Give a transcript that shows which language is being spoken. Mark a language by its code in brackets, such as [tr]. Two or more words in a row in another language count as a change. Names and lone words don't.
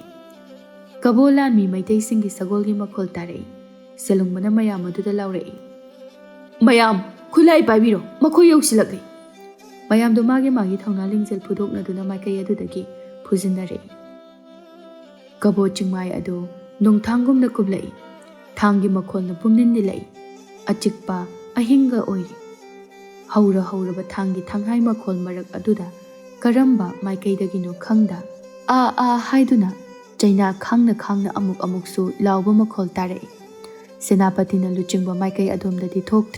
[mni] Kabolan mi maitai singi sagol gi makhol tarei. Selungmana mayam aduda laurei. Mayam khulai paibiro makhoi yausilakri. Mayam do magi thauna lingjil phudokna duna maikai adudagi phujinarei. Kabo chingmai adu nungthangumna kublai. Thangi makholna pumnin nilai. Achikpa ahinga oiri. Haura hauraba thangi thanghai makhol marak aduda karamba maikaidagino khangda haiduna Jaina khangna amuk amuksu lauba makhol tarei. Senapatina luchingba maikai adomdadi thoktre.